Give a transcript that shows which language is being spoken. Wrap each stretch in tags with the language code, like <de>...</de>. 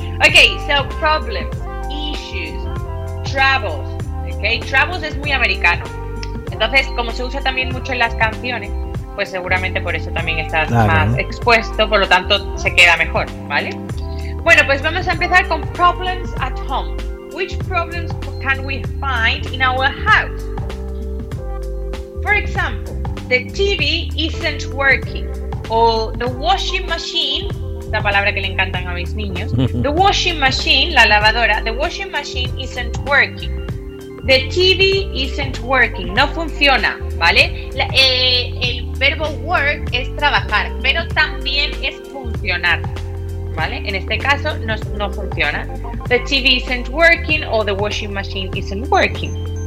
<en>Ok, so problems, issues, troubles.</en> <es>Ok, troubles es muy americano. Entonces, como se usa también mucho en las canciones, pues seguramente por eso también estás más expuesto, por lo tanto se queda mejor, ¿vale? Bueno, pues vamos a empezar con</es> <en>problems at home. Which problems can we find in our house? For example, the TV isn't working.</en> <es>O</es> <en>the washing machine,</en> <es>la palabra que le encantan a mis niños.</es> <en>The washing machine,</en> <es>la lavadora.</es> <en>The washing machine isn't working. The TV isn't working.</en> <es>No funciona, ¿vale? El verbo work es trabajar, pero también es funcionar, ¿vale? En este caso no funciona.</es> <en>The TV isn't working or the washing machine isn't working.</en>